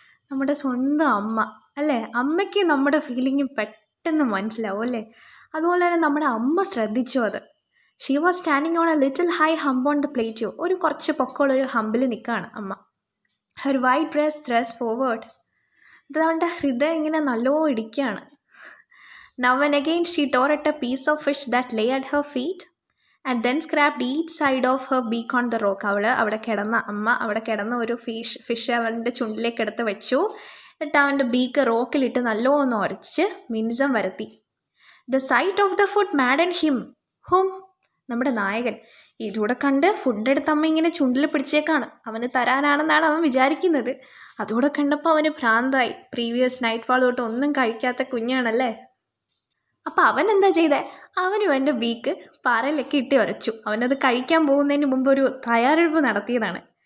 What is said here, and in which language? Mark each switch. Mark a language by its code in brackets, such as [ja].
[ml] നമ്മുടെ സ്വന്തം അമ്മ അല്ലേ. അമ്മയ്ക്ക് നമ്മുടെ ഫീലിംഗ് പെട്ടെന്ന് മനസ്സിലാവും അല്ലേ. അതുപോലെ തന്നെ നമ്മുടെ അമ്മ ശ്രദ്ധിച്ചു അത്. [en] She was standing on a little high hump on the plateau. [ml] ഒരു കുറച്ച് പൊക്കമുള്ളൊരു ഹമ്പിൽ നിൽക്കുകയാണ് അമ്മ. [en] Her white breast thrust forward. [ml] ഇത് അവൻ്റെ ഹൃദയം ഇങ്ങനെ നല്ലോണം ഇടിക്കുകയാണ്. [en] Now and again she tore at a piece of fish that lay at her feet and then scraped each side of her beak on the rock. [ml] അവിടെ കിടന്ന ഒരു fish അവൻ്റെ ചുണ്ടിലേക്ക് എടുത്ത് വെച്ചു. എന്നിട്ട് അവൻ്റെ ബീക്ക് റോക്കിലിട്ട് നല്ലോണം ഉരച്ച് മിനുസം വരുത്തി. [en] The sight of the food maddened him. [ml] നമ്മുടെ നായകൻ ഇതൂടെ കണ്ട് ഫുഡ് എടുത്ത് അമ്മ ഇങ്ങനെ ചുണ്ടിൽ പിടിച്ചേക്കാണ്. അവന് തരാനാണെന്നാണ് അവൻ വിചാരിക്കുന്നത്. അതുകൂടെ കണ്ടപ്പോൾ അവന് ഭ്രാന്തായി. [en] previous night fall [ml] തൊട്ട് ഒന്നും കഴിക്കാത്ത കുഞ്ഞാണല്ലേ. അപ്പം അവൻ എന്താ ചെയ്തേ? അവനും എൻ്റെ ബീക്ക് പാറയിലൊക്കെ ഇട്ട് ഉരച്ചു. അവനത് കഴിക്കാൻ പോകുന്നതിന് മുമ്പ് ഒരു തയ്യാറെടുപ്പ് നടത്തിയതാണ്.